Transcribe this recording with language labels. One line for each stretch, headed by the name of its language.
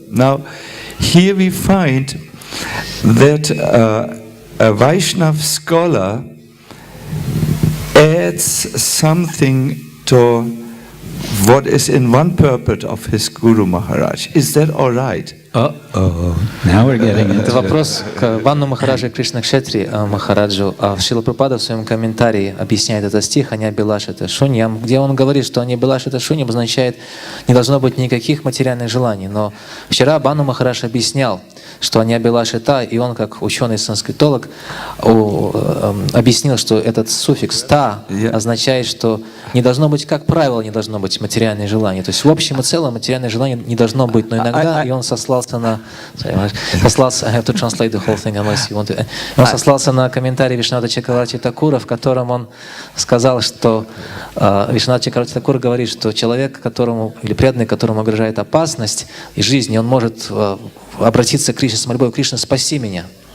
English: Now, here we find that a Vaishnav scholar adds something to what is in one purport of his Guru Maharaj. Is that all right? Now we're getting into
Russian: Это вопрос к Бхану Махараджу Кришнакшетри Махараджу. Шрила Прабхупада в своем комментарии объясняет этот стих «Аня Билашита Шуньям», где он говорит, что «Аня Билашита Шуньям» означает «не должно быть никаких материальных желаний». Но вчера Бхану Махарадж объяснял, что «Аня Билашита», и он, как ученый-санскритолог, объяснил, что этот суффикс «та» означает, что не должно быть, как правило, не должно быть материальных желаний. То есть в общем и целом материальных желаний не должно быть, но иногда, и он сослался на...
English: I have to translate the whole thing unless you want to...
Russian: Он сослался на комментарий Вишваната Чакраварти Такура, в котором он сказал, что Вишванат Чакраварти Такур говорит, что человек, которому, или преданный, которому угрожает опасность и жизни, он может обратиться к Кришне с мольбой: «Кришна, спаси меня».